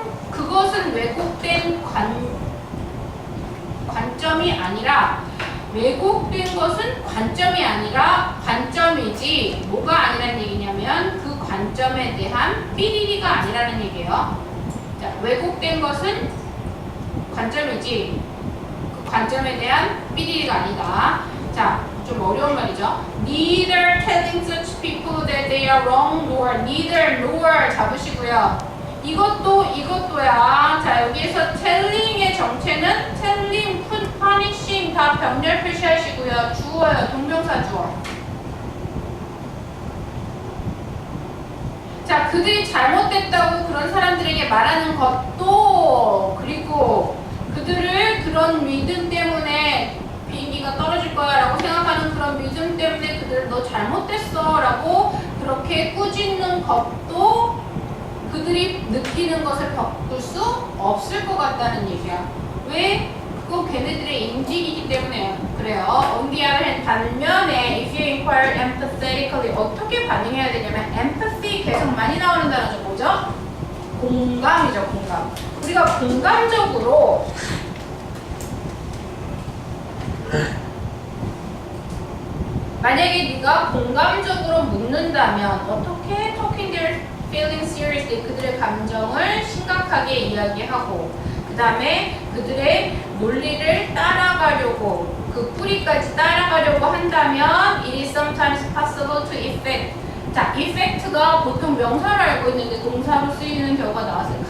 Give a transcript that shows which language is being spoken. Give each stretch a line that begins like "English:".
Korean: 그것은 왜곡된 관점이 아니라 왜곡된 것은 관점이 아니라 관점이지 뭐가 아니라는 얘기냐면 그 관점에 대한 삐리리가 아니라는 얘기예요. 자, 왜곡된 것은 관점이지 그 관점에 대한 삐리리가 아니다. 자, 좀 어려운 말이죠.
English: Neither telling such people that they are wrong nor neither nor
Korean: 잡으시고요. 이것도야. 자, 여기에서 telling의 정체는 telling, punishing 다 병렬 표시하시고요. 주어요. 동명사 주어. 자, 그들이 잘못됐다고 그런 사람들에게 말하는 것도 그리고 그들을 그런 믿음 때문에 비행기가 떨어질 거야 라고 생각하는 그런 믿음 때문에 그들 너 잘못됐어 라고 그렇게 꾸짖는 것도 그들이 느끼는 것을 바꿀 수 없을 것 같다는 얘기야. 왜? 그거 걔네들의 인식이기 때문에 그래요.
English: On the other hand,
Korean: 반면에
English: if you inquire empathetically
Korean: 어떻게 반응해야 되냐면 empathy 계속 많이 나오는 단어죠. 뭐죠? 공감이죠. 공감. 우리가 공감적으로 만약에 네가 공감적으로 묻는다면 어떻게
English: talking their feelings seriously
Korean: 그들의 감정을 심각하게 이야기하고 그 다음에 그들의 논리를 따라가려고 그 뿌리까지 따라가려고 한다면
English: it is sometimes possible to effect
Korean: 자, effect가 보통 명사로 알고 있는데 동사로 쓰이는 경우가 나왔어요.